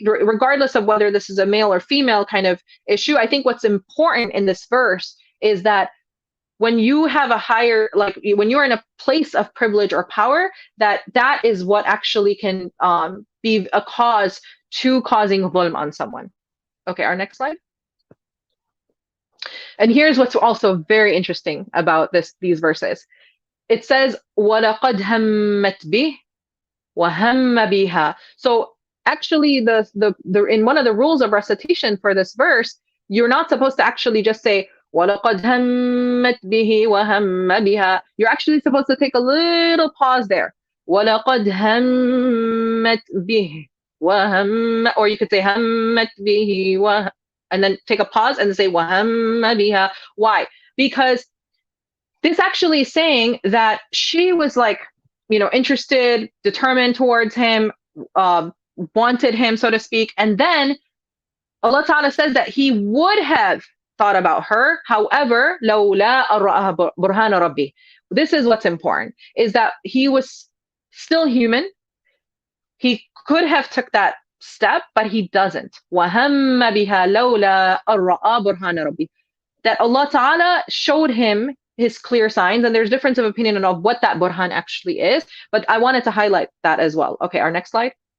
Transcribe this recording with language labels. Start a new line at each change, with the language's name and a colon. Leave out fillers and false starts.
English: Regardless of whether this is a male or female kind of issue, I think what's important in this verse is that when you have when you're in a place of privilege or power, that is what actually can be a cause to causing dhulm on someone. Okay, our next slide. And here's what's also very interesting about these verses. It says,
Arabic: وَلَقَدْ هَمَّتْ بِهِ وَهَمَّ بِهَا.
English: So actually, the in one of the rules of recitation for this verse, you're not supposed to actually just say
Arabic: وَلَقَدْ هَمَّتْ بِهِ وَهَمَّ بِهَا.
English: You're actually supposed to take a little pause there.
Arabic: وَلَقَدْ هَمَّتْ بِهِ وَهَمَّ,
English: or you could say
Arabic: هَمَّتْ بِهِ
English: and then take a pause and say
Arabic: وَهَمَّ بِهَا.
English: Why? Because this actually is saying that she was interested, determined towards him, wanted him, so to speak. And then Allah Ta'ala says that he would have thought about her. However,
Arabic: لَوْلَا أَرَّأَهَا بُرْهَانَ رَبِّهِ.
English: This is what's important, is that he was still human. He could have took that step, but he doesn't.
Arabic: وَهَمَّ بِهَا لَوْلَا أَرَّأَهَا بُرْهَانَ رَبِّهِ.
English: That Allah Ta'ala showed him his clear signs, and there's difference of opinion on what that burhan actually is, but I wanted to highlight that as well. Okay, our next slide.